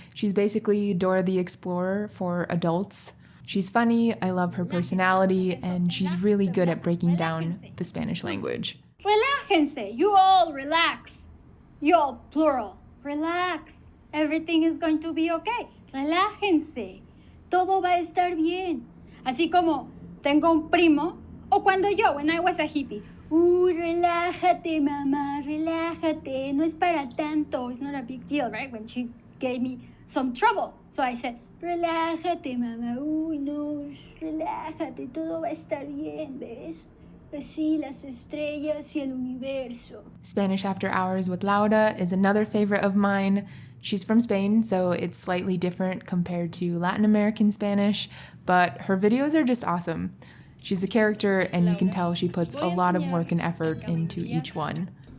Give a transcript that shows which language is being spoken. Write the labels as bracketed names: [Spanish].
[English] She's basically Dora the Explorer for adults. She's funny, I love her personality, and she's really good at breaking down the Spanish language. [Spanish] Relájense. [English] You all relax. You all plural. Relax. Everything is going to be okay. [Spanish] Relájense. Todo va a estar bien. Así como tengo un primo, o cuando yo, [English] when I was a hippie. [Spanish] Relájate, mamá, relájate. No es para tanto. [English] It's not a big deal, right? When she gave me some trouble. So I said, [Spanish] relájate, mamá. No, relájate. Todo va a estar bien, ¿ves? Así las estrellas y el universo. [English] Spanish After Hours with Laura is another favorite of mine. She's from Spain, so it's slightly different compared to Latin American Spanish, but her videos are just awesome. She's a character, and you can tell she puts a lot of work and effort into each one.